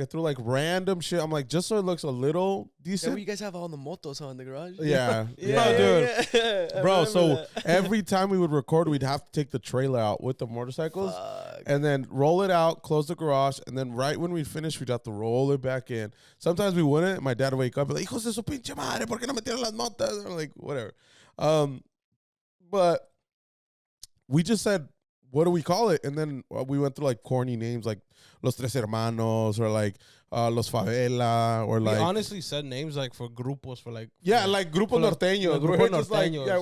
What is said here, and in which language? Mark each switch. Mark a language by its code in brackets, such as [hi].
[en] I threw like random shit. I'm like, just so it looks a little decent. Yeah, you guys have all the motos in the garage. Yeah. Dude. Yeah. Bro, so every time we would record, we'd have to take the trailer out with the motorcycles. And then roll it out, close the garage, and then right when we finish, we'd have to roll it back in. Sometimes we wouldn't. My dad would wake up and be like, [es] hijos de su pinche madre, ¿por qué no metieron las notas? [en] Or like, whatever. But we just said, what do we call it? And then we went through like corny names like Los Tres Hermanos or like Los Favela or like. We honestly said names like for grupos for like. Yeah, like Grupo Norteño. Grupo Norteños.